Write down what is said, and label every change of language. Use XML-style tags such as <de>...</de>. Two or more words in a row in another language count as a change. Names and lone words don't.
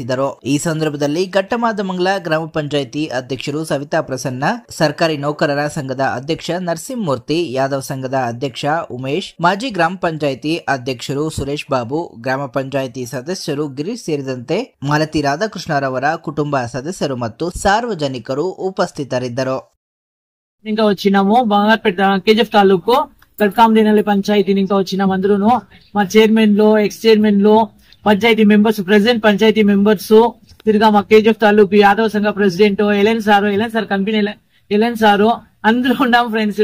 <kn>ಈ ಸಂದರ್ಭದಲ್ಲಿ ಘಟ್ಟಮಾದಮಂಗಲ ಗ್ರಾಮ ಪಂಚಾಯಿತಿ ಅಧ್ಯಕ್ಷರು ಸವಿತಾ ಪ್ರಸನ್ನ, ಸರ್ಕಾರಿ ನೌಕರರ ಸಂಘದ ಅಧ್ಯಕ್ಷ ನರಸಿಂಹಮೂರ್ತಿ, ಯಾದವ್ ಸಂಘದ ಅಧ್ಯಕ್ಷ ಉಮೇಶ್, ಮಾಜಿ ಗ್ರಾಮ ಪಂಚಾಯಿತಿ ಅಧ್ಯಕ್ಷರು ಸುರೇಶ್ ಬಾಬು, ಗ್ರಾಮ ಪಂಚಾಯಿತಿ ಸದಸ್ಯರು ಗಿರೀಶ್ ಸೇರಿದಂತೆ ಮಾಲತಿ ರಾಧಾಕೃಷ್ಣರವರ ಕುಟುಂಬ ಸದಸ್ಯರು ಮತ್ತು సార్వజనికరు ಉಪಸ್ಥಿತರಿದ್ದರು.</kn> <te>ఇంకా వచ్చినాము బంగారపేట కేజీఎఫ్ తాలూకు కల్కాందినల్లి పంచాయతీ ఇంకా వచ్చినాము. అందరూను మా చైర్మన్ లో,</te> <en>ex chairman</en> <te>లో,</te> <en>panchayat members, president panchayat members,</en> <te>తిరిగా మా కేజీఎఫ్ తాలూకు యాదవ్ సంఘ ప్రెసిడెంట్ ఎలెన్ సార్ కంపెనీ ఎలెన్ సారు అందరూ ఉన్నాము ఫ్రెండ్స్.</te>